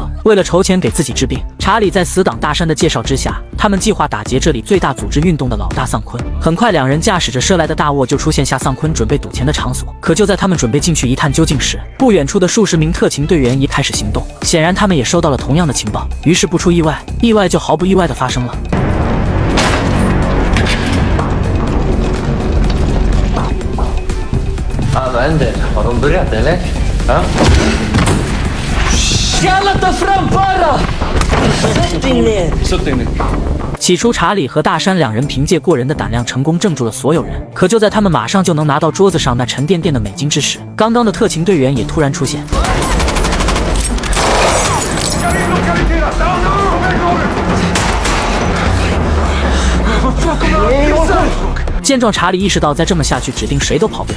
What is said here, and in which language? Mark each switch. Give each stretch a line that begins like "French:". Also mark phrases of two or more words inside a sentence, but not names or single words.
Chinese: 为了筹钱给自己治病，查理在死党大山的介绍之下，他们计划打劫这里最大组织运动的老大丧坤。很快，两人驾驶着奢来的大沃就出现下丧坤准备赌钱的场所。可就在他们准备进去一探究竟时，不远处的数十名特勤队员已开始行动。显然，他们也收到了同样的情报，于是不出意外，意外就毫不意外地发生了。
Swedish: Har de börjat eller? Ja? Jävlar ta fram bara! Sätt dig ner.
Chinese: 起初，查理和大山两人凭借过人的胆量成功镇住了所有人。可就在他们马上就能拿到桌子上那沉甸甸的美金之时，刚刚的特勤队员也突然出现。见状，查理意识到再这么下去，指定谁都跑不了。